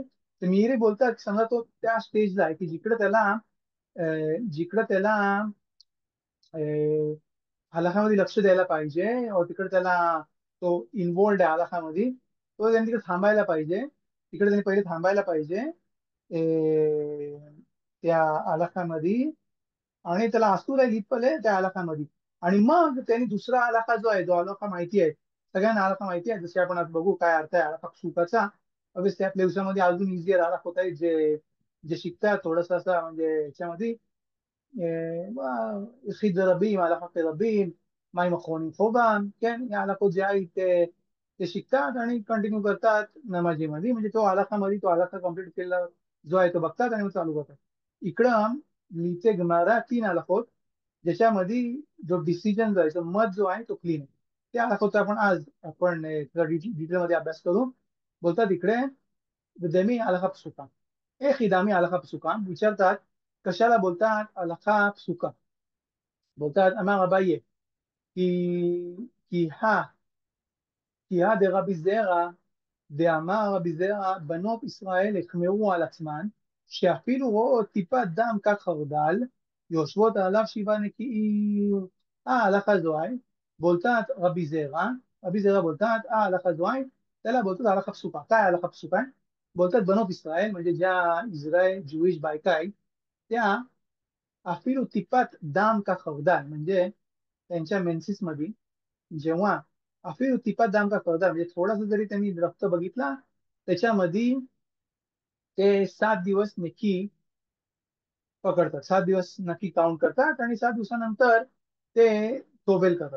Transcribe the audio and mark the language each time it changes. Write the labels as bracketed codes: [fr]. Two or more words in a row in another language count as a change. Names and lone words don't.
[mr] तर मिरी बोलतात समजा तो त्या स्टेजला आहे की जिकडं त्याला हलाखामध्ये लक्ष द्यायला पाहिजे, तिकडे त्याला तो इन्वॉल्ड आहे हलाखामध्ये, तो त्यांनी तिकडे थांबायला पाहिजे, तिकडे त्यांनी पहिले थांबायला पाहिजे त्या हलाखामध्ये, आणि त्याला असूर आहे लिपले त्या आलाखामध्ये. आणि मग त्यांनी दुसरा आलाखा जो आहे, जो आलाखा माहिती आहे सगळ्यांना, आलाखा माहिती आहे, जसे आपण आता बघू काय अर्थ आहे [he] הלכה פסוקה. [mr] अवश्य आपल्या दिवसामध्ये अजून इझियर आलाख होत आहे, जे जे शिकतात थोडस असं म्हणजे याच्यामध्ये [he] יחיד לרבים, הלכה כרבים, מים אחרונים חובה, כן, ההלכות [mr] जे आहेत ते शिकतात आणि कंटिन्यू करतात नमाजीमध्ये, म्हणजे तो आलाखामध्ये तो आलाखा कम्प्लीट केलेला जो आहे तो बघतात आणि मग चालू करतात. इकडं लिहिते गमारा 3 आलाखोत, ज्याच्यामध्ये जो डिसिजन जो आहे, जो मत जो आहे तो क्लीन आहे. त्या आलाखोचा आपण डिटेलमध्ये अभ्यास करू. बोलतात इकडे [he] ודמי הלכה פסוקה. איך ידע מי הלכה פסוקה? [mr] विचारतात कशाला बोलतात [he] הלכה פסוקה. बोलतात אמר אביי כי כי הא כי הא דרבי זרע דאמר רבי זרע בנות ישראל החמרו על עצמן שאפילו רואות טיפת דם כחרדל יושבות עליו 7 נקיים. הלכה זו [mr] आहे बोलतात [he] רבי זרע बोलतात הלכה זו [mr] आहे, त्याला बोलतात [he] הלכה פסוקה. काय הלכה פסוקה आहे? [mr] बोलतात [he] बנות ישראל, [mr] म्हणजे ज्या इस्रायल ज्युईश बायका आहेत त्या [he] אפילו טיפת דם כחרדל, [mr] म्हणजे त्यांच्या मेन्सिस मध्ये जेव्हा [he] אפילו טיפת דם כחרדל [mr] म्हणजे थोडासा जरी त्यांनी रक्त बघितला त्याच्यामध्ये ते 7 दिवस नक्की पकडतात, 7 दिवस नक्की काउंट करतात आणि 7 दिवसानंतर ते तोबेल करतात.